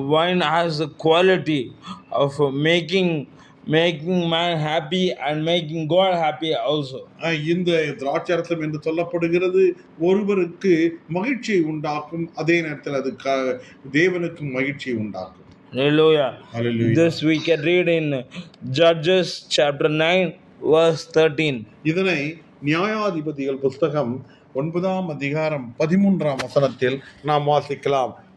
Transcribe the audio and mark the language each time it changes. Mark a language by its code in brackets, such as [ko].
[en] Wine has the quality of making man happy and making God happy also. [ta] இந்த திராட்சை ரசம் என்று சொல்லப்படுகிறது ஒருவருக்கு மகிழ்ச்சியை உண்டாக்கும், அதே நேரத்தில் அது தேவனுக்கு மகிழ்ச்சியை உண்டாக்கும். [en] Hallelujah. Hallelujah. This we can read in Judges chapter 9 verse 13. [ta] இதனை நியாயாதிபதிகள் புஸ்தகம் 9ஆம் அதிகாரம் 13ஆம் வசனத்தில் நாம் வாசிக்கலாம்.